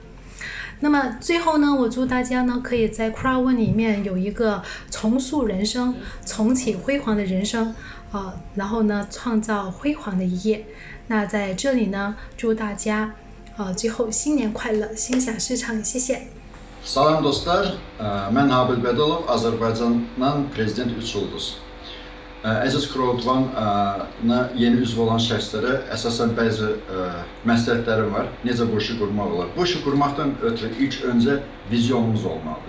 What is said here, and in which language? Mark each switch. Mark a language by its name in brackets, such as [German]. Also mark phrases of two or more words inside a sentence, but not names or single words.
[Chinese] 那么最后呢，我祝大家呢可以在 Crowd1 里面有一个重塑人生、重启辉煌的人生，然后呢创造辉煌的一页。那在这里呢，祝大家最后新年快乐，心想事成，谢谢。 [Azerbaijani] Salam dostlar, mən Habil Bədalov, Azərbaycandan prezident 3 ulduz. Əziz Crowd1-na yeni üzv olan şəxslərə əsasən bəzi məsləhətlərim var. Necə bu işi qurmaq olar? Bu işi qurmaqdan ötürü ilk öncə vizyonumuz olmalıdır.